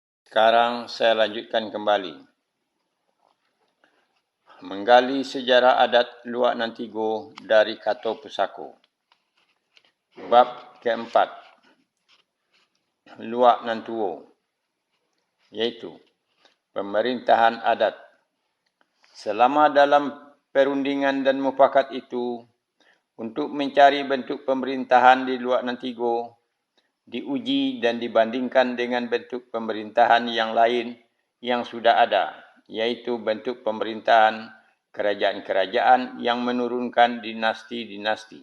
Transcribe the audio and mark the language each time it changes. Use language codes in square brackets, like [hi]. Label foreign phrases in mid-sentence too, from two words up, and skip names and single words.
[id] Sekarang saya lanjutkan kembali. Menggali sejarah adat Luak Nantigo dari Kato Pusako. Bab keempat. Luak Nantuo, yaitu pemerintahan adat. Selama dalam perundingan dan mufakat itu, untuk mencari bentuk pemerintahan di Luak Nantigo, diuji dan dibandingkan dengan bentuk pemerintahan yang lain yang sudah ada, yaitu bentuk pemerintahan kerajaan-kerajaan yang menurunkan dinasti-dinasti.